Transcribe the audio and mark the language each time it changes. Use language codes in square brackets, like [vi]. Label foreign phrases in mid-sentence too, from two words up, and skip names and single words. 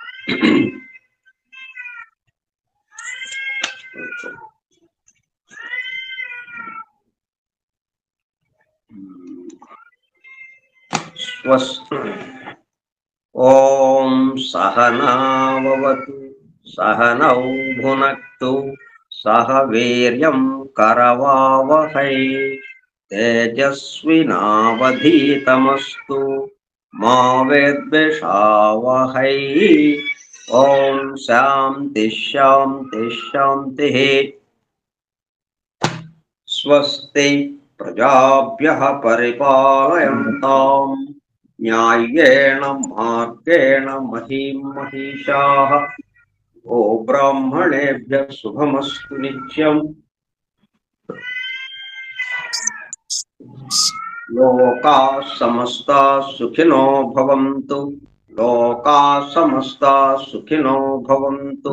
[sa] ఓం సహనావతు సహనౌ భునక్తు సహ వీర్యం కరవావహై తేజస్వినావధీతమస్తు మా విద్విషావహై. ఓం శాంతి శాంతి శాంతి. స్వస్తి ప్రజాభ్యః పరిపాలయంతాం న్యాయేన మార్గేణ మహీం మహిషాః ఓ బ్రాహ్మణేభ్య శుభమస్తు నిత్యం. లోకా సమస్తా సుఖినో భవంతు. లోకా సమస్తా సుఖినో భవంతు.